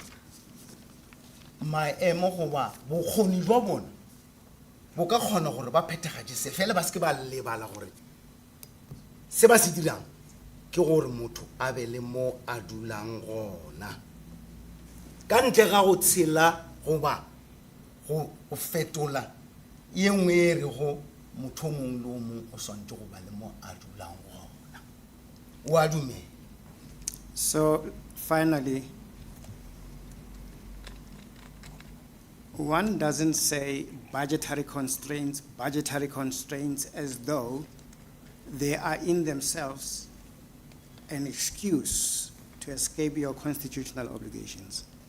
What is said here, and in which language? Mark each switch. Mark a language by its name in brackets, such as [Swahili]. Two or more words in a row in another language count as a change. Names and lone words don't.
[Northern Sotho] maemo goba bokgoni jwa bona bo ka kgona gore ba phethagatše se fela ba se ke ba lebala gore se ba se dirang ke gore motho a be le mo a dulang gona ka ntle ga go tshela goba go fetola ye nngwe e re go motho o mongwe le o mongwe o swantse go ba le mo a dulang gona o a dumela. [English] So finally, one doesn't say budgetary constraints as though they are in themselves an excuse to escape your constitutional obligations.